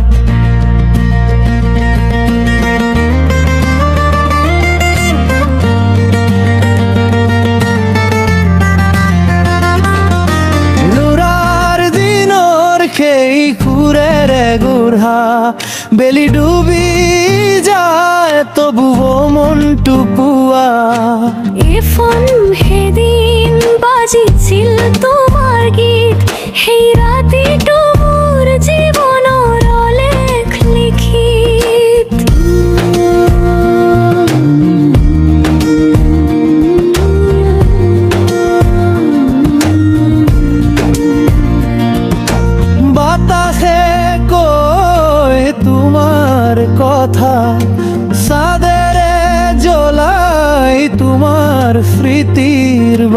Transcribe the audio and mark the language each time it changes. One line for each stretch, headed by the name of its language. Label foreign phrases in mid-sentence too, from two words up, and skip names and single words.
Assamese: লুৰাৰ দিনৰ সেই সুৰেৰে গুঢ়া বেলি ডুবি যায় তবুও মনটো পুৱা। এফোন সেদিন বাজিছিল তোমাৰ গীত, সেই ৰাতিটো মোৰ জীৱনৰ অলেখ লিখিত।
Bangla: বাতাসে কয় তোমার কথা, চাঁদেরে জ্বলাই তোমার স্মৃতির